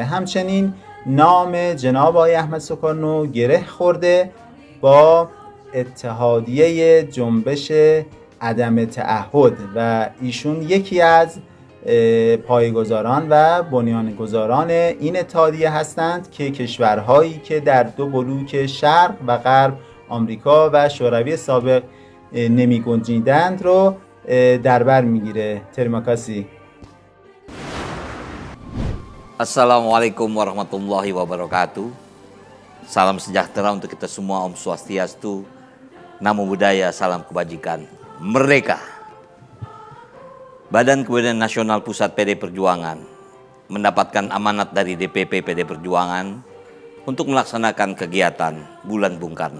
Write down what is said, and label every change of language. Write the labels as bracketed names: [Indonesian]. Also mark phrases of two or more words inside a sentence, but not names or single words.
[Persian] همچنین نام جناب آقای احمد سوکارنو گره خورده با اتحادیه جنبش عدم تعهد و ایشون یکی از پایه‌گذاران و بنیانگذاران این اتحادیه هستند که کشورهایی که در دو بلوک شرق و غرب آمریکا و شوروی سابق نمی‌گنجیدند رو در بر میگیره. [Indonesian] Terima kasih. [Arabic] السلام عليكم ورحمة الله وبركاته. [Indonesian] Salam sejahtera untuk kita semua, [Balinese] Om Swastiastu, [Pali] Namo Buddhaya, [Indonesian] salam kebajikan. Merdeka. Badan Kebudayaan Nasional Pusat PD Perjuangan mendapatkan amanat dari DPP PD Perjuangan untuk melaksanakan kegiatan Bulan Bung Karno.